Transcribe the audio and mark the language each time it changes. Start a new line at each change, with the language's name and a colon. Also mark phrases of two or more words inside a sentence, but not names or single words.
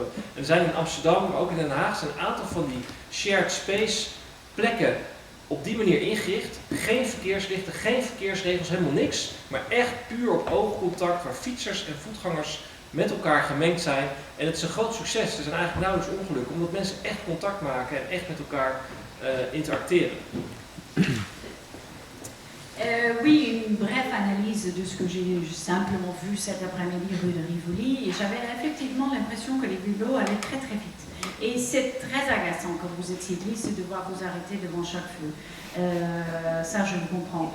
Dutch: En er zijn in Amsterdam, maar ook in Den Haag, zijn een aantal van die
English: shared space
Dutch: plekken op die manier ingericht. Geen verkeerslichten, geen verkeersregels, helemaal niks, maar echt puur op oogcontact waar fietsers en voetgangers met elkaar gemengd zijn. En het is een groot succes, er zijn eigenlijk nauwelijks ongelukken, omdat mensen echt contact maken en echt met elkaar interacteren.
French: Oui, une brève analyse de ce que j'ai simplement vu cet après-midi rue de Rivoli, et j'avais effectivement l'impression que les vélos allaient très très vite. Et c'est très agaçant quand vous êtes cycliste de devoir vous arrêter devant chaque feu. Ça, je le comprends.